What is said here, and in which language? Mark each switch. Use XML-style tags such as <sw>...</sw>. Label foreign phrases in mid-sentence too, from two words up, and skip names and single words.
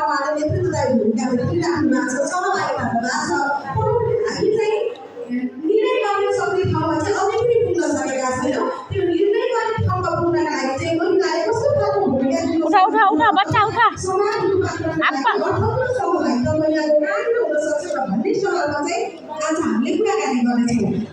<ne>उहाँले नेतृत्वदायी भूमिका खेलिराख्नु भएको छ। सहभागी हुनु भएको छ। हामी चाहिँ निर्णय गर्ने सक्ने ठाउँमा चाहिँ अझै पनि पुग्न सकेका छैनौँ। त्यो निर्णय गर्ने ठाउँमा पुग्नका लागि चाहिँ महिलाले कस्तो खालको भूमिका दिनु उठा बच्चा उठा। समाज सहभागिता महिलाको राम्रो हुन सक्छ भन्ने सवालमा चाहिँ आज हामीले कुराकानी गर्नेछौँ।</ne>